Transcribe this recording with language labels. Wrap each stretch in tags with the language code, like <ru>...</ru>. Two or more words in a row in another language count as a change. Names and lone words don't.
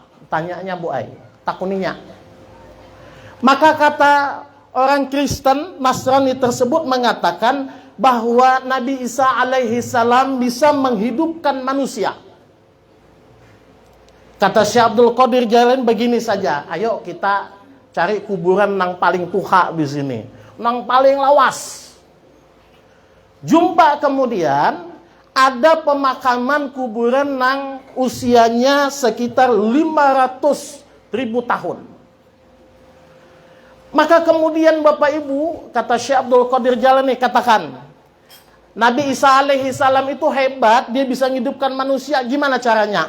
<id>Tanyanya Bu Ai, takuninya. Maka kata orang Kristen Nasrani tersebut mengatakan bahwa Nabi Isa</id> <ar>alaihi salam</ar> <id>bisa menghidupkan manusia. Kata Syekh Abdul Qadir Jailani begini saja, ayo kita cari kuburan nang paling tuha di sini, nang paling lawas. Jumpa kemudian ada pemakaman kuburan nang usianya sekitar 500 1000 tahun. Maka kemudian Bapak Ibu, kata Syekh Abdul Qadir Jailani, katakan, Nabi Isa</id> <ar>alaihi salam</ar> <id>itu hebat, dia bisa menghidupkan manusia, gimana caranya?</id>